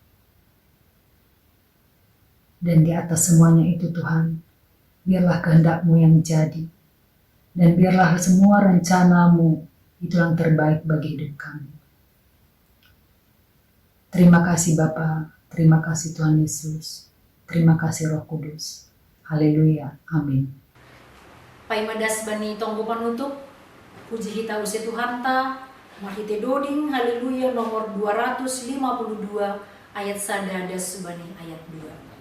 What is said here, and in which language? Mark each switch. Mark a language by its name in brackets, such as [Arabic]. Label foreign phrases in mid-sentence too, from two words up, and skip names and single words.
[Indonesian] Dan di atas semuanya itu Tuhan, biarlah kehendak-Mu yang jadi. Dan biarlah semua rencana-Mu itu yang terbaik bagi hidup kami. Terima kasih Bapa, terima kasih Tuhan Yesus, terima kasih Roh Kudus. Haleluya, amin. [Batak Simalungun] Paimadas bani tonggo panutup, puji hita usia Tuhan ta, mahite doding, haleluya nomor 252 ayat sadadas bani ayat 2.